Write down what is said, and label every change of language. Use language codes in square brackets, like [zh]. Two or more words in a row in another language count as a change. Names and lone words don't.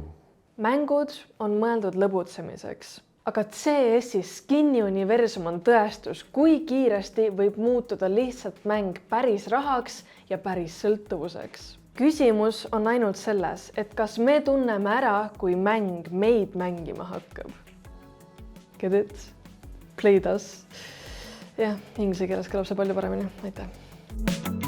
[et] Mängud on mõeldud lõbutsemiseks. Aga CS-i skin'i universum on tõestus, kui kiiresti võib muutuda lihtsalt mäng päris rahaks ja päris sõltuvuseks. Küsimus on ainult selles, et kas me tunneme ära, kui mäng meid mängima hakkab. [en] Get it? Played us. [et] Jah, inglise keeles kõlab see palju paremini. Aitäh!